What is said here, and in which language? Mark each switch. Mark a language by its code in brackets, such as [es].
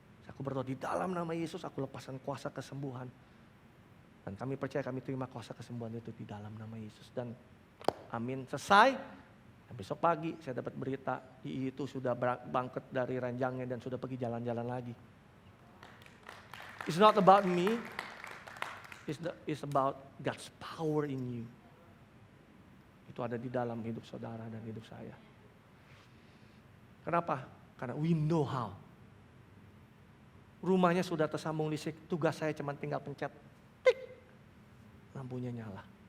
[id] Aku berdoa di dalam nama Yesus, aku lepaskan kuasa kesembuhan. Dan kami percaya kami terima kuasa kesembuhan itu di dalam nama Yesus. Dan amin, selesai. Dan besok pagi saya dapat berita, Ii itu sudah bangkit dari ranjangnya dan sudah pergi jalan-jalan lagi. [en] It's not about me, it's about God's power in you. [id] Itu ada di dalam hidup saudara dan hidup saya. Kenapa? Karena [en] we know how. [id] Rumahnya sudah tersambung listrik, tugas saya cuma tinggal pencet, tik, lampunya nyala.